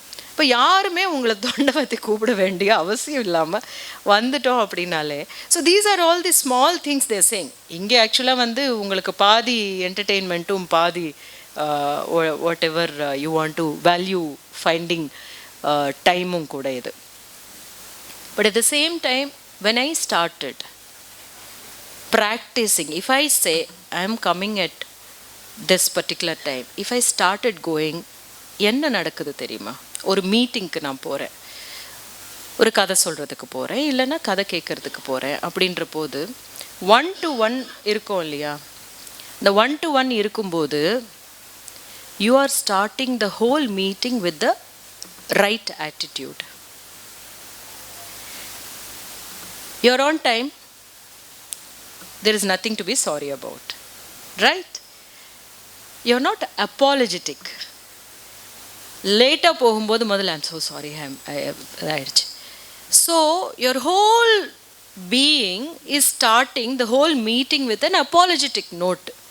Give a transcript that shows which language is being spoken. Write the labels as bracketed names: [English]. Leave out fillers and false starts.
[Tamil] இப்போ யாருமே உங்களை தொண்டை வத்தி கூப்பிட வேண்டிய அவசியம் இல்லாமல் வந்துட்டோம் அப்படின்னாலே. [English] So these are all the small things they're saying. [Tamil] இங்கே ஆக்சுவலாக வந்து உங்களுக்கு பாதி என்டர்டெயின்மெண்ட்டும் பாதி [English] Whatever you want to value finding டைமும் கூட இது. But at the same time when I started practicing, if I say I am coming at this particular time, if I started going, [Tamil] என்ன நடக்குது தெரியுமா? ஒரு மீட்டிங்க்கு நான் போகிறேன், ஒரு கதை சொல்கிறதுக்கு போகிறேன், இல்லைன்னா கதை கேட்குறதுக்கு போகிறேன் அப்படின்ற போது 1-to-1 இருக்கும் இல்லையா? இந்த 1-to-1 இருக்கும்போது [English] you are starting the whole meeting with the right attitude. You're on time. There is nothing to be sorry about. Right? You're not apologetic. [Tamil] லேட்டாக போகும்போது முதல்ல [English] I'm so sorry, [Tamil] ஆயிடுச்சு. [English] So your whole being is starting the whole meeting with an apologetic note.